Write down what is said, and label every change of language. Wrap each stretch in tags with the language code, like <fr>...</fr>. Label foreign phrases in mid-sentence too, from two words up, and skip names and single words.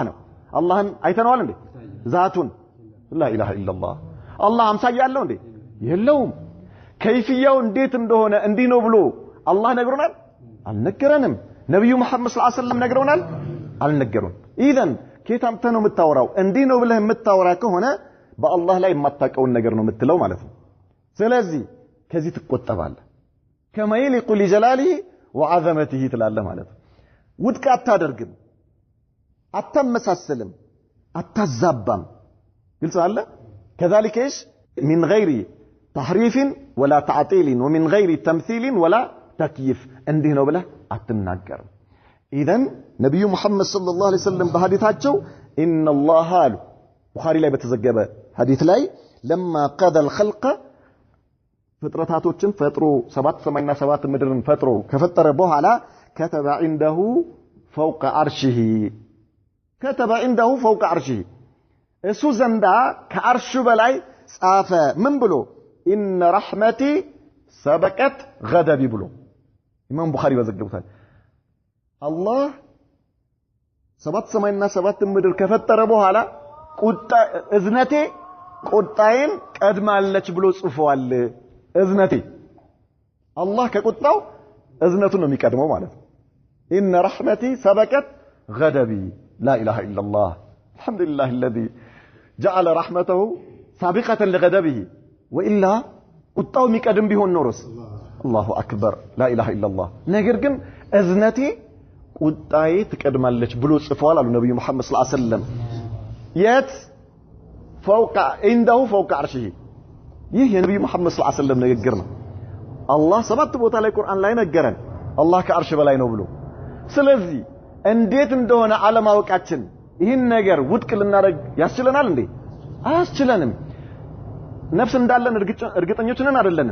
<am>ነው አላህን አይተነዋል እንዴ ዛቱን</am> <ar>لا إله إلا الله</ar> <am>አላህ አምሳያ አለው እንዴ የለውም ከይፍያው እንዴት እንደሆነ እንዲህ ነው ብሎ አላህ ነግሮናል አልነገረንም ነብዩ መሐመድ</am> <ar>صلى الله عليه وسلم</ar> <am>ነግሮናል አልነገሩን ኢዘን ከታምተ ነው የምታወራው እንዲህ ነው ብለህ የምታወራ ከሆነ በአላህ ላይ የማታውቀውን ነገር ነው የምትለው ማለት ነው ስለዚህ ከዚህ ትቆጠባለህ</am> <ar>كما يليق بجلاله وعظمته</ar> <am>ትላለህ ማለት ነው ውድቅ አታደርግም አታመሳሰልም አታዛባም ግልጽ አለ</am> <ar>كذلك ايش من غير تحريف ولا تعطيل ومن غير تمثيل ولا تكييف</ar> <am>እንዲህ ነው ብለህ አትናገርም ኢዘን ነብዩ መሐመድ</am> <ar>صلى الله عليه وسلم</ar> <am>በሐዲታቸው</am> <ar>ان الله</ar> <am>አሉ ቡኻሪ ላይ በተዘገበ ሐዲት ላይ</am> <ar>لما قضى الخلق</ar> <am>ፍጥረታቶችን ፈጥሮ 7 ሰማይና 7 ምድርን ፈጥሮ ከፈጠረ በኋላ</am> <ar>كتب عنده فوق عرشه كتب عنده فوق عرشه</ar> <am>እሱ ዘንዳ ከአርሹ በላይ ጻፈ ምን ብሎ</am> <ar>ان رحمتي سبقت غضبي</ar> <am>ብሎ ኢማም ቡኻሪ በዘገቡታል አላህ ሰባት ሰማይና ሰባት ምድር ከፈጠረ በኋላ እዝነቴ ቁጣዬን ቀድማለች ብሎ ጽፏል። እዝነቴ አላህ ከቁጣው እዝነቱን ነው የሚቀድመው ማለት ነው።</am> <ar>إن رحمتي سبقت غضبي لا إله إلا الله الحمد لله الذي جعل رحمته سابقة لغضبه</ar> <am>ወኢላ ቁጣው የሚቀድም ቢሆን ኖሮስ</am> <ar>الله أكبر لا إله إلا الله።</ar> <am>ነገር ግን እዝነቴ ቁጣዬ ትቀድማለች ብሎ ጽፏል አሉ ነብዩ መሐመድ</am> <ar>صلى الله عليه وسلم።</ar> <am>የት</am> <ar>فوق عنده فوق عرشه።</ar> <am>ይህ የነብዩ መሐመድ</am> <ar>صلى الله عليه وسلم</ar> <am>ንግግር ነው። አላህ ሰባት ቦታ ላይ ቁርአን ላይ ነገረን አላህ ከአርሽ በላይ ነው ብሎ። ስለዚህ እንዴት እንደሆነ አለማወቃችን ይህን ነገር ውድቅ ልናደርግ ያስችለናል እንዴ? አያስችለንም። ነፍስ እንዳለን እርግጠኞች ነን አይደለንም?</am>